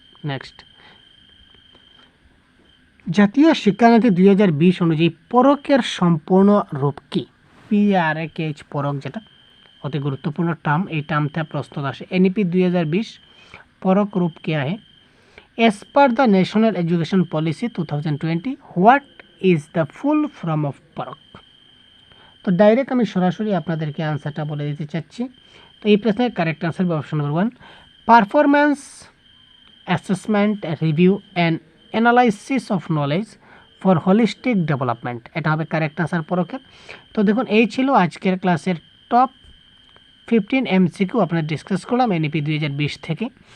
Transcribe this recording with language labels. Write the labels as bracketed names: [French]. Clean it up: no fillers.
[Bangla] Next, জাতীয় শিক্ষানীতি 2020 অনুযায়ী পরকের সম্পূর্ণ রূপ কি? PRK পরক, যেটা অতি গুরুত্বপূর্ণ টার্ম, এই টার্মটা প্রশ্ন আসে। এনইপি 2020 পরক রূপ [Hindi] क्या है? [English] As per the National Education Policy 2020, what is the full form of PARAKH? [Bangla] তো ডাইরেক্ট আমি সরাসরি আপনাদেরকে আনসারটা বলে দিতে চাচ্ছি। তো এই প্রশ্নের কারেক্ট আনসার হবে option number 1, performance assessment review and analysis of knowledge for holistic development. এটা হবে কারেক্ট আনসার পরকের। তো দেখুন, এই ছিল আজকের ক্লাসের টপ 15 MCQ আপনারা ডিসকাস করলাম এনইপি 2020 থেকে।